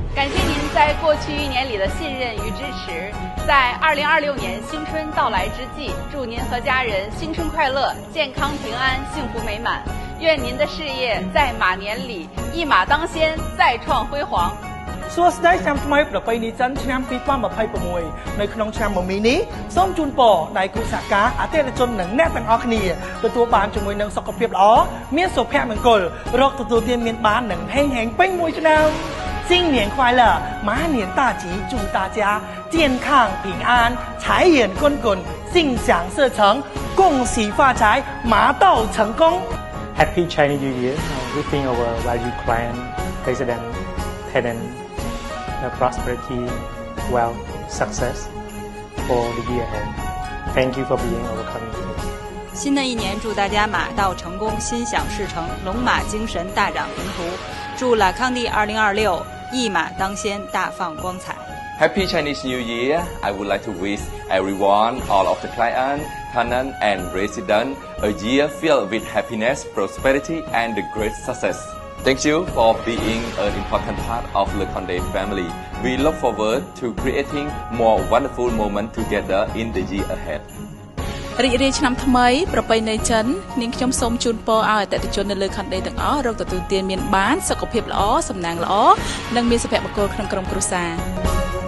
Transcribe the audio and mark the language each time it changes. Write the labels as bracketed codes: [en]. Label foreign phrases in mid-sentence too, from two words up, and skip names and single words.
[zh] 感谢您在过去1年里的信任与支持。在2026年新春到来之际，祝您和家人新春快乐、健康平安、幸福美满。愿您的事业在马年里一马当先，再创辉煌。 [km] សួស្តីឆ្នាំថ្មីប្រពៃណីចិនឆ្នាំ2026នៅក្នុងឆ្នាំមមីនេះសូមជូនពរដៃគូសហការអតិថិជននិងអ្នកទាំងអស់គ្នាទទួលបានជាមួយនឹងសុខភាពល្អមានសុភមង្គលរកទទួលទានមានបាននិងហេងហេងពេញមួយឆ្នាំ [zh] 新年快乐马年大吉祝大家健康平安财源滚滚心想事成恭喜发财马到成功 [en] Happy Chinese New Year wishing our value client president tenant prosperity, wealth, success for the year ahead. Thank you for being our community. [zh] 新的一年，祝大家马到成功，心想事成，龙马精神，大展宏图。祝拉康帝2026一马当先，大放光彩。 [en] Happy Chinese New Year! I would like to wish everyone, all of the client, tenant, and resident, a year filled with happiness, prosperity, and great success. Thank you for being an important part of Le Condé family. We look forward to creating more wonderful moments together in the year ahead. [km] រីករាយឆ្នាំថ្មីប្រពៃណីចិននាងខ្ញុំសូមជូនពរឲ្យអតិថិជននៅលើខណ្ឌដីទាំងអស់រកទទួលទានមានបានសុខភាពល្អសំណាងល្អនិងមានសុភមង្គលក្នុងក្រុមគ្រួសារ